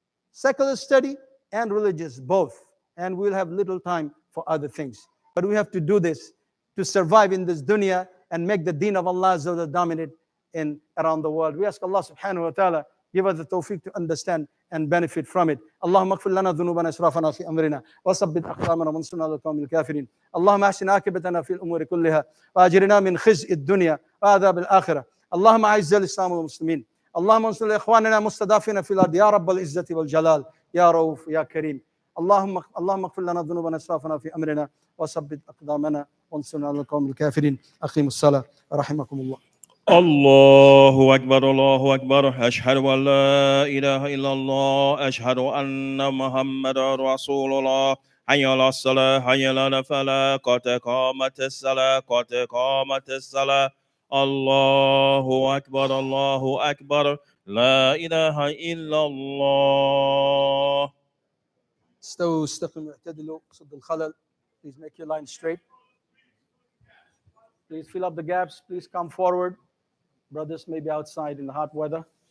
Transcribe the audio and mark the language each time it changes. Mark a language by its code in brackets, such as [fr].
[en] Secular study and religious, both. And we'll have little time for other things. But we have to do this to survive in this dunya and make the deen of Allah dominate around the world. We ask Allah subhanahu wa ta'ala, give us the tawfiq to understand and benefit from it. [ar] اللهم اغفر لنا ذنوبنا اسرافنا في امرنا وثبت اقدامنا وانصرنا على القوم الكافرين. اللهم احسن عاقبتنا في الامور كلها واجرنا من خزي الدنيا وعذاب الاخره. اللهم اعز الاسلام والمسلمين. اللهم انصر لاخواننا المستضعفين في الارض يا رب العزه والجلال يا رؤوف يا كريم. اللهم اغفر لنا ذنوبنا اسرافنا في امرنا وثبت اقدامنا وانصرنا على القوم الكافرين. اقيموا الصلاه رحمكم الله. الله أكبر الله أكبر أشهد أن لا إله إلا الله أشهد أن محمد رسول الله حي على الصلاة حي على الفلاح قد قامت الصلاة قد قامت الصلاة الله أكبر لا إله إلا الله. استووا استقيموا اعتدلوا صد الخلل. [en] Please make your line straight. Please fill up the gaps. Please come forward. Brothers may be outside in the hot weather.